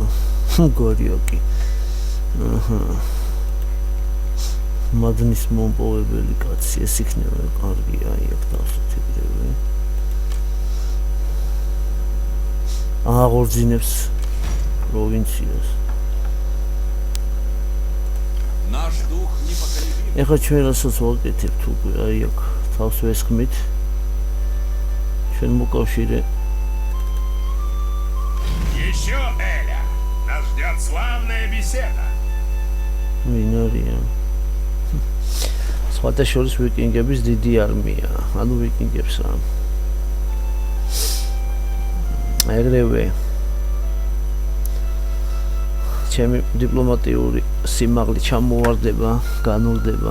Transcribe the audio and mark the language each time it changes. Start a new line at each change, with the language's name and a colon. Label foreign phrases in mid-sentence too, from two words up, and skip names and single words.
Georgian: გორიოკი. აჰა. მადნის მომპოვებელი კაცი, ეს იქნება კარგია, იქ დავსუციგრები. აღორძინებს პროვინციას.
Russian: Наш дух непоколебим.
Georgian: ეხლა ჩვენ რასაც ვაკეთებთ უკვე, აი აქ თავს ვესხმით. ჩვენ მოკავშირე
Russian: Еще, Эля, нас ждет славная беседа.
Georgian: ვინარია? სხვათა შორის ვიკინგების დიდი არმია, ანუ ვიკინგებს რა. ეგრევე ჩემი დიპლომატიური სიმაღლე ჩამოვარდება, განულდება.